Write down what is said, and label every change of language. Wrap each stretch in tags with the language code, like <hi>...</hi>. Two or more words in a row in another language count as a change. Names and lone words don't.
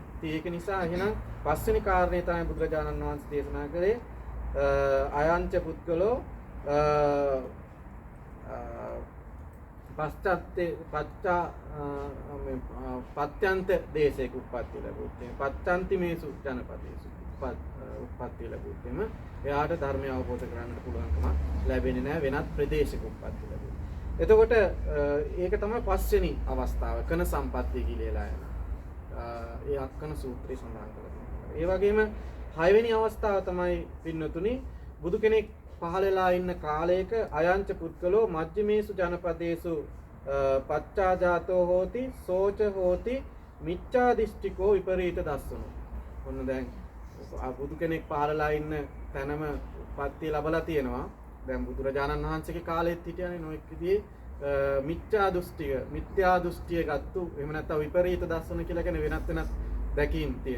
<si>ඉතින් ඒක නිසා එහෙනම් පස්වෙනි කාරණේ තමයි බුදුරජාණන් වහන්සේ දේශනා කළේ</si> <pi>අයංච පුද්ගලෝ</pi> <si>පත්‍යන්ත දේශයක උප්පත්ති ලැබුවොත්</si> <pi>පත්‍යන්තිමේසු ජනපදේසු</pi> <si>උප්පත්ති ලැබුවොත් එයාට ධර්මය අවබෝධ කරගන්නට පුළුවන්කම ලැබෙන්නේ නැහැ වෙනත් ප්‍රදේශයක උප්පත්ති ලැබුවොත්. එතකොට ඒක තමයි පස්වෙනි අවස්ථාව කන සම්පත්තිය කියලා යන. ඒ අක්කන සූත්‍රයේ සඳහන් කරලා. ඒ වගේම හයවෙනි අවස්ථාව තමයි පින්නතුනි බුදු කෙනෙක් පහළලා ඉන්න කාලයක</si> <pi>අයංච පුද්ගලෝ මජ්ක්‍ධිමේසු ජනපදේසු පච්චාජාතෝ හෝති සෝච හෝති මිච්ඡා දිෂ්ඨිකෝ විපරීත දස්සනෝ.</pi> <si>ඔන්න දැන් බුදු කෙනෙක් පහළලා ඉන්න තැනම උප්පත්තිය ලැබලා තියෙනවා. දැන් බුදුරජාණන් වහන්සේගේ කාලෙත් හිටියනේ නොඑක් විදිහේ මිත්‍යා දෘෂ්ටිය ගත්තු එහෙම නැත්නම් විපරීත දර්ශන කියලා කියන්නේ වෙනත් දැකීම් තියෙන.</si>